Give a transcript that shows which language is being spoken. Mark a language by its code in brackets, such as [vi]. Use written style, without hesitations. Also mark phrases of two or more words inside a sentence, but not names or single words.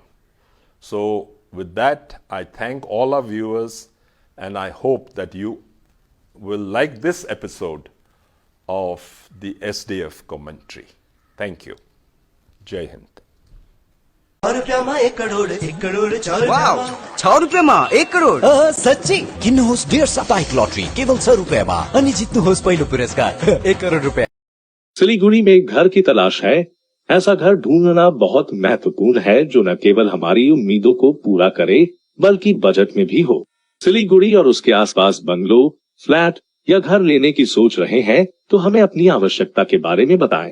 [en] So with that, I thank all our viewers, and I hope that you will like this episode of the SDF commentary. Thank you. [hi] जय हिंद. [ne] वाव, 6 रुपैयाँमा 1 करोड सच्ची किन्नुहोस् डेढ साप्ताहिक लटरी केवल 6 रुपैयाँमा अनि जित्नुहोस् पहिलो पुरस्कार 1 करोड रुपैयाँ. [hi] सिलीगुड़ी में घर की तलाश है. ऐसा घर ढूंढना बहुत महत्वपूर्ण है जो न केवल हमारी उम्मीदों को पूरा करे बल्कि बजट में भी हो. सिलीगुड़ी और उसके आसपास बंगलो, फ्लैट या घर लेने की सोच रहे हैं तो हमें अपनी आवश्यकता के बारे में बताएं.